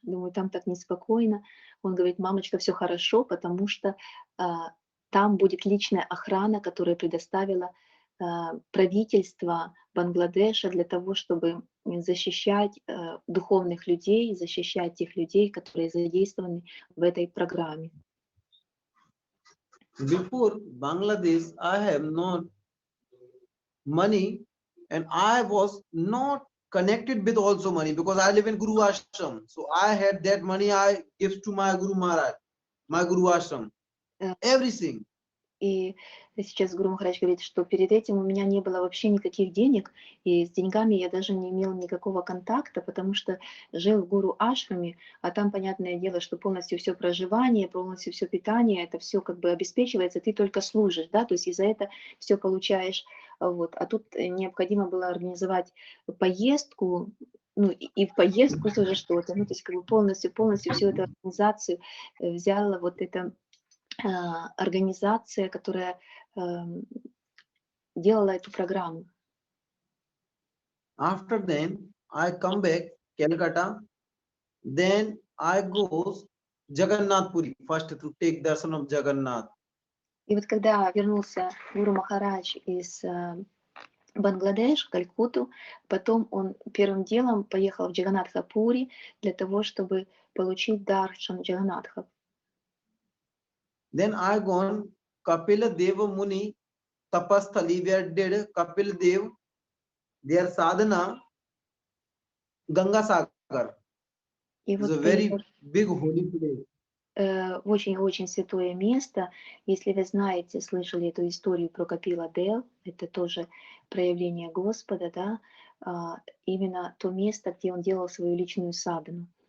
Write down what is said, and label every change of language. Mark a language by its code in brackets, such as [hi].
[ru] Думаю, там так неспокойно. Он говорит, мамочка, все хорошо, потому что там будет личная охрана, которая предоставила правительство Бангладеша для того, чтобы защищать духовных людей, защищать тех людей, которые задействованы в этой программе. [en] Before Bangladesh, I have not money and I was not connected with also money because I live in Guru Ashram. So I had that money I give to my Guru Maharaj, my Guru Ashram, everything. [ru] И сейчас Гуру Махарадж говорит, что перед этим у меня не было вообще никаких денег, и с деньгами я даже не имела никакого контакта, потому что жил в Гуру Ашраме, а там, понятное дело, что полностью все проживание, полностью все питание, это все как бы обеспечивается, ты только служишь, да, то есть и за это все получаешь, вот. А тут необходимо было организовать поездку, ну и в поездку тоже что-то, ну то есть как бы полностью всю эту организацию взяла вот это организация, которая делала эту программу. [en] After then, I come back Calcutta. Then I go Jagannath Puri first to take darshan of Jagannath. [ru] И вот когда вернулся Гуру Махарадж из Бангладеш, Калькутту, потом он первым делом поехал в Джаганнатха-Пури для того, чтобы получить даршан Джаганнатхов. [en] Then I gone Kapila Deva Muni Tapasthali where did Kapil Dev their sadhana Ganga Sagar. [ru] И [en] It's a [ru] вот [en] very big holy place. [ru] очень-очень святое место. Если вы знаете, слышали эту историю про Капила Дев, это тоже проявление Господа, да, именно то место, где он делал свою личную садхану.